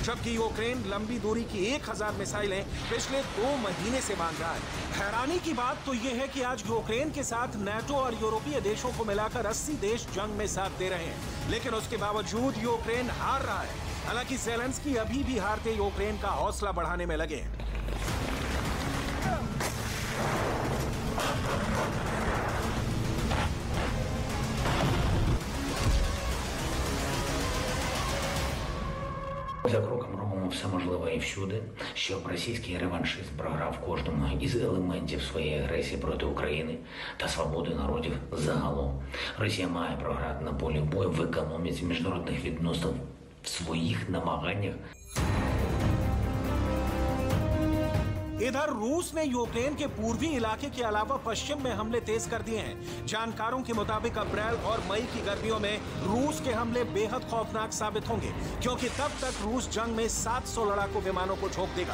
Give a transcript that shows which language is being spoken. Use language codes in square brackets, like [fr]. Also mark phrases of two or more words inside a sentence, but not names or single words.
[hi] जबकि यूक्रेन लंबी दूरी की 1000 मिसाइलें पिछले 2 महीने से मांग रहा है। हैरानी की बात तो यह है कि आज यूक्रेन के साथ नाटो और यूरोपीय देशों को मिलाकर 80 देश जंग में साथ दे रहे हैं, लेकिन उसके बावजूद यूक्रेन हार रहा है। हालांकि ज़ेलेंस्की अभी भी हारते यूक्रेन का हौसला बढ़ाने में लगे हैं। [uk] За кроком робимо все можливе і всюди, щоб російський реваншизм програв кожному із елементів своєї агресії проти України та свободи народів загалом. Росія має програти на полі бою в економіці міжнародних відносин в своїх намаганнях. [hi] इधर रूस ने यूक्रेन के पूर्वी इलाके के अलावा पश्चिम में हमले तेज कर दिए हैं। जानकारों के मुताबिक अप्रैल और मई की गर्मियों में रूस के हमले बेहद खौफनाक साबित होंगे, क्योंकि तब तक रूस जंग में 700 लड़ाकू विमानों को झोंक देगा।